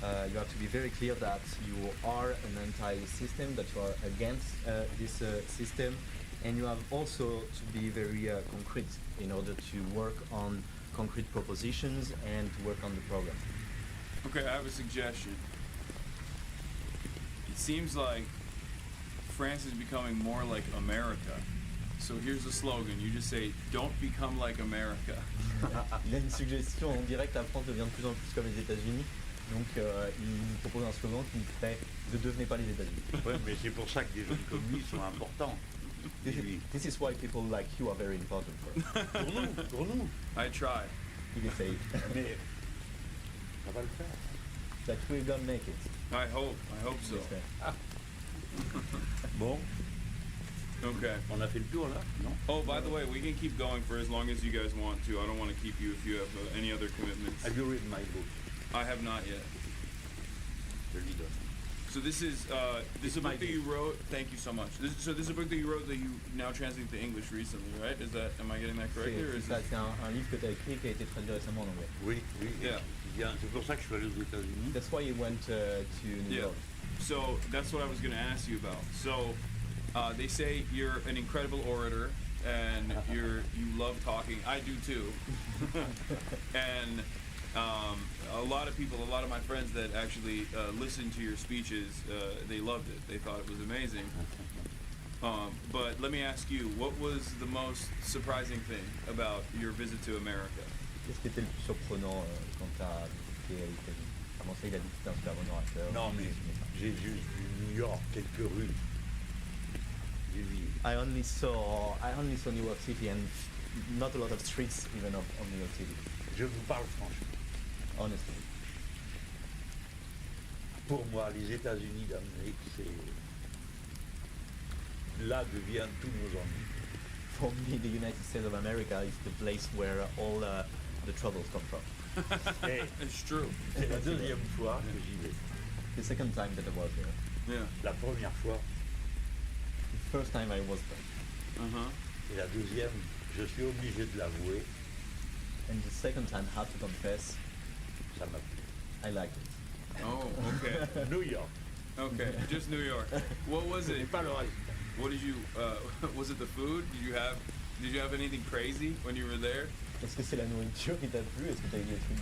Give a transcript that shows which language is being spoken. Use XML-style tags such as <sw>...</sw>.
<en>You have to be very clear that you are an anti-system, that you are against this system, and you have also to be very concrete in order to work on concrete propositions and to work on the program. Okay, I have a suggestion. It seems like France is becoming more like America. So here's the slogan. You just say, don't become like America.</en> <fr>Il a une suggestion en direct, la France devient de plus en plus comme les États-Unis. Donc il nous propose un slogan qui fait « Ne devenez pas les États-Unis ». Oui, mais c'est pour ça que des jeunes comme lui sont importants.</fr> <en>This is why people like you are very important for us.</en> <fr>Pour nous.</fr> <en>I try.</en> <fr>Il essaye. Mais ça va le faire.</fr> <en>That we're gonna make it. I hope so.</en> <fr>J'espère. Bon,</fr> <en>Okay.</en> <fr>on a fait le tour là, non?</fr> <en>Oh, by the way, we can keep going for as long as you guys want to. I don't want to keep you if you have any other commitments. Have you read my book? I have not yet.</en> <fr>Je lui donne.</fr> <en>So this is a book that you wrote. Thank you so much. This is a book that you wrote that you now translate to English recently, right? Am I getting that correctly, or is</en> <fr>C'est</fr> <en>it?</en> <fr>un livre que tu as écrit qui a été traduit récemment en anglais. Oui.</fr> <en>Yeah.</en> <fr>Bien, c'est pour ça que je suis allé aux États-Unis.</fr> <en>That's why you went to New Yeah. York. So that's what I was going to ask you about. So they say you're an incredible orator and you love talking. I do too. And a lot of my friends that actually listened to your speeches, they loved it. They thought it was amazing. But let me ask you, what was the most surprising thing about your visit to America?</en> <fr>Qu'est-ce qui était le plus surprenant quand tu as visité les États-Unis? Comment ça, il a dit que c'était un super bon orateur? Non, mais j'ai juste vu New York, quelques rues. J'ai vu.</fr> <en>I only saw New York City and not a lot of streets even of New York City.</en> <fr>Je vous parle franchement.</fr> <en>Honestly.</en> <fr>Pour moi, les États-Unis d'Amérique, c'est là deviennent tous nos ennuis.</fr> <en>For me, the United States of America is the place where all the troubles come from.</en> <fr>Et</fr> <en>It's true.</en> <fr>c'est la deuxième fois que j'y vais.</fr> <en>The second time that I was there. Yeah.</en> <fr>La première fois</fr> <en>The first time I was there. Uh-huh.</en> <fr>et la deuxième, je suis obligé de l'avouer,</fr> <en>And the second time, I have to confess,</en> <fr>ça m'a plu.</fr> <en>I liked it. Oh, okay. New York. Okay, just New York. What was it?</en> <fr>Et pas le reste.</fr> <en>What did you? Was it the food? Did you have anything crazy when you were there?</en> <fr>Est-ce que c'est la nourriture qui t'a plu? Est-ce que t'as eu des trucs?</fr>